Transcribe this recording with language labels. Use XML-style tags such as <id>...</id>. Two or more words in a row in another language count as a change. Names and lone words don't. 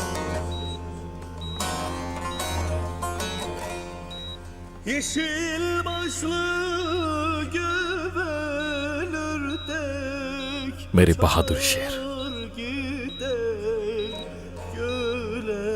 <tr>Yeşil başlı göbelerdek</tr> <ur>میرے بہادر شیر.</ur> <tr>uçar gider göle</tr>